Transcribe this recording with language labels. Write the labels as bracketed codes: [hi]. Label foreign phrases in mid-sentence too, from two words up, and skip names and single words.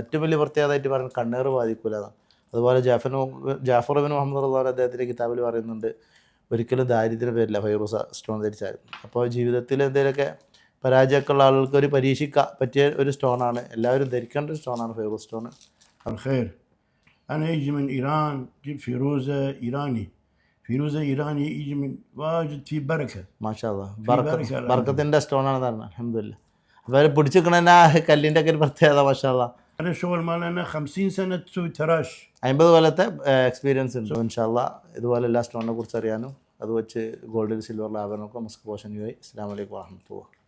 [ml] ഏറ്റവും വലിയ പ്രത്യേകതയായിട്ട് പറയുന്നത് കണ്ണേറ് ബാധിക്കില്ല എന്നാണ്. അതുപോലെ ജാഫർ ബിൻ മുഹമ്മദ് റളിയല്ലാഹു അദ്ദേഹത്തിൻ്റെ കിതാബിൽ പറയുന്നുണ്ട്, ഒരിക്കലും ദാരിദ്ര്യം വരില്ല ഫൈറൂസ് സ്റ്റോൺ ധരിച്ചാൽ. അപ്പോൾ ജീവിതത്തിൽ എന്തെങ്കിലുമൊക്കെ പരാജയമൊക്കെ ഉള്ള ആളുകൾക്ക് ഒരു പരീക്ഷിക്കാൻ പറ്റിയ ഒരു സ്റ്റോണാണ്, എല്ലാവരും ധരിക്കേണ്ട ഒരു സ്റ്റോണാണ് ഫൈറൂസ് സ്റ്റോൺ. [ar] الخير أنا يجي من إيران جيب فيروزة إيراني يجي من واجد في بركة ما شاء الله. [ml] ബർക്കത്തിൻ്റെ സ്റ്റോണാണെന്ന് പറഞ്ഞു. അൽഹംദുലില്ലാഹ്. അപ്പോൾ അവർ പിടിച്ചിരിക്കണ കല്ലിൻ്റെ ഒക്കെ ഒരു പ്രത്യേകത [ar] ما شاء الله. أنا شغل مالنا 50 سنة تسوي تراش. [ml] 50 കൊല്ലത്തെ എക്സ്പീരിയൻസ് ഉണ്ട്. [ar] إن شاء الله [ml] ഇതുപോലെ എല്ലാ സ്റ്റോണിനെ കുറിച്ച് അറിയാനും അത് വെച്ച് ഗോൾഡിൽ സിൽവറിൽ ആഭരണമൊക്കെ മസ്ക് പോഷൻ. [ar] السلام عليكم ورحمة الله.